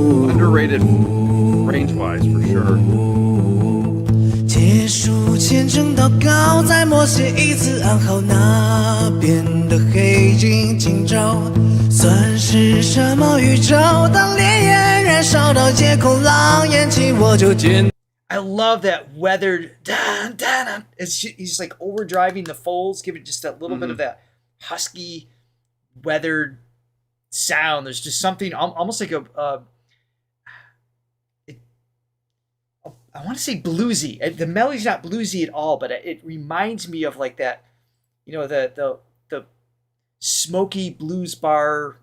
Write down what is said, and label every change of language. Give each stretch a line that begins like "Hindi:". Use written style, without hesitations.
English: Underrated range-wise, for sure.
Chinese: 结束虔诚祷告，再默写一次暗号，那边的黑影今朝算是什么宇宙？当烈焰燃烧到夜空狼烟起，我就见。
English: I love that weathered. He's like overdriving the folds, giving just that little bit of that husky, weathered sound. There's just something almost like I want to say bluesy. The melody's not bluesy at all, but it reminds me of like that, you know, the smoky blues bar.